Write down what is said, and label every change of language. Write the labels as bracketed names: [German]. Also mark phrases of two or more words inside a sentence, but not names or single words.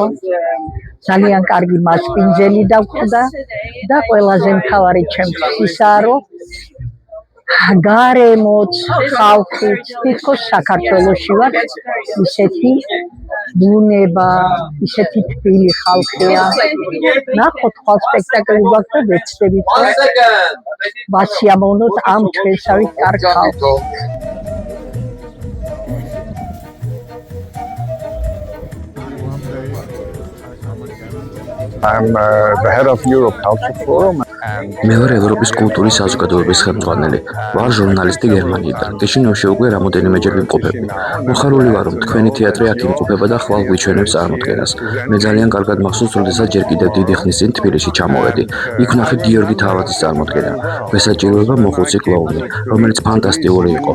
[Georgian] ძალიან კარგი მასპინძელი დაგვხდა და ყველაზე მთავარი ჩემთვის ისაა, რომ გარემოც, ხალხიც, თითქოს საქართველოში ვარ, ისეთი ბუნება, ისეთი თბილი ხალხია. ნახოთ, ხვალ სპექტაკლი გვაქვს და ვეცდებით, რომ ვასიამოვნოთ ამ ჩვენსავით კარგ ხალხს. [English] I'm the head of Europe Culture Forum. [Georgian] მე ვარ ევროპის კულტურის საზოგადოების ხელმძღვანელი. ვარ ჟურნალისტი გერმანიიდან. კიშინევში უკვე რამოდენიმეჯერ ვიმყოფები. მოხარული ვარ, რომ თქვენი თეატრი აქ იმყოფება და ხვალ გვიჩვენებს წარმოდგენას. მე ძალიან კარგად მახსოვს, როდესაც ჯერ კიდევ დიდი ხნის წინ თბილისში ჩამოვედი. იქ ვნახე გიორგი თავაძის წარმოდგენა. მესაჭიროება მოხუცი კლოუნი, რომელიც ფანტასტიკური იყო.